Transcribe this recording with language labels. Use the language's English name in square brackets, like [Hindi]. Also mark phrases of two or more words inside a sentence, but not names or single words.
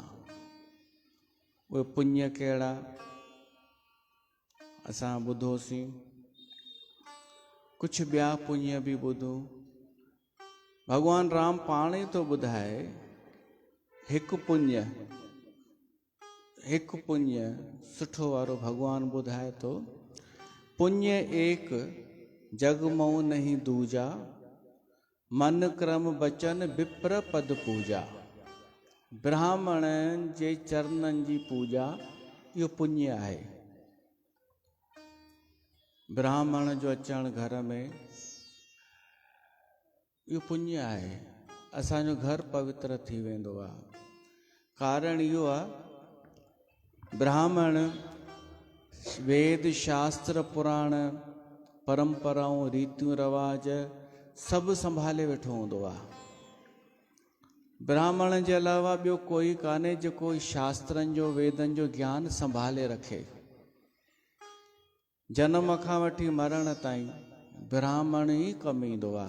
[Sindhi] उहे पुण्य कहिड़ा असां ॿुधोसीं, कुछ ॿिया पुण्य बि ॿुधूं। भगवान राम पाण ई थो ॿुधाए हिकु पुण्य सुठो वारो भगवान ॿुधाए थो। [Awadhi] पुण्य एक जग मऊ नहीं दूजा, मन क्रम बचन विप्र पद पूजा। [Sindhi] ब्राह्मणनि जे चरणनि जी पूजा इहो पुण्य आहे। ब्राह्मण जो अचणु घर में इहो पुण्य आहे। असांजो घर पवित्र थी वेंदो आहे। कारण इहो आहे ब्राह्मण वेद शास्त्र पुराण परंपराऊं रीतियूं रवाज सभु संभाले वेठो हूंदो आहे। ब्राह्मण जे अलावा ॿियो कोई कान्हे जेको शास्त्रनि जो वेदनि जो ज्ञान संभाले रखे। जनम खां वठी मरण ताईं ब्राह्मण ई कमु ईंदो आहे।